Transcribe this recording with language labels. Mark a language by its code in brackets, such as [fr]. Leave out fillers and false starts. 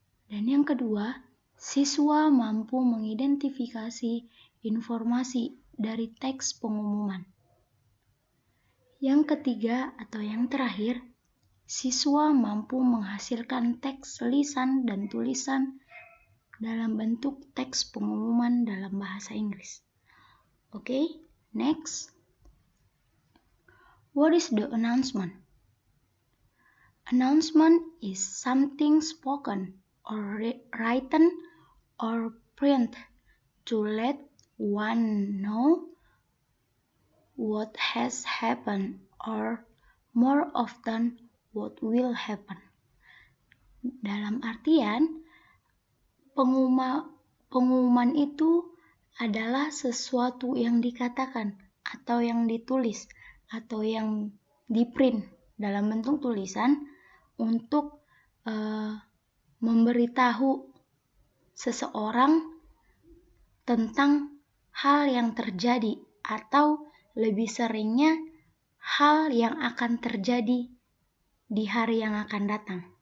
[id] Dan yang kedua, siswa mampu mengidentifikasi informasi dari teks pengumuman. Yang ketiga atau yang terakhir, siswa mampu menghasilkan teks lisan dan tulisan dalam bentuk teks pengumuman dalam bahasa Inggris. [en] Okay, next. What is the announcement? Announcement is something spoken or written or print to let one know what has happened or more often what will happen. [id] Dalam artian, pengumuman itu adalah sesuatu yang dikatakan atau yang ditulis atau yang diprint dalam bentuk tulisan untuk memberitahu seseorang tentang hal yang terjadi atau lebih seringnya hal yang akan terjadi di hari yang akan datang.